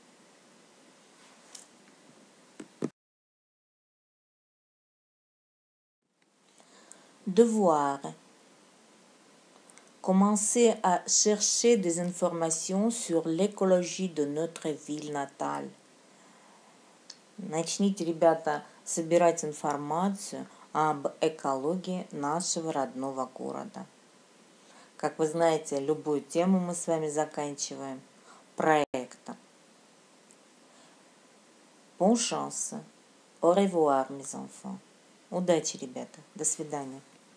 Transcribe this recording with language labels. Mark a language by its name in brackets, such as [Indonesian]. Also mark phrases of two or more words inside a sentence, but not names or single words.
[French] Devoir. Commencez à chercher des informations sur l'écologie de notre ville natale. [Russian] Начните, ребята, собирать информацию об экологии нашего родного города. Как вы знаете, любую тему мы с вами заканчиваем проектом. [French] Bon chance. Au revoir, mes enfants. [Russian] Удачи, ребята. До свидания.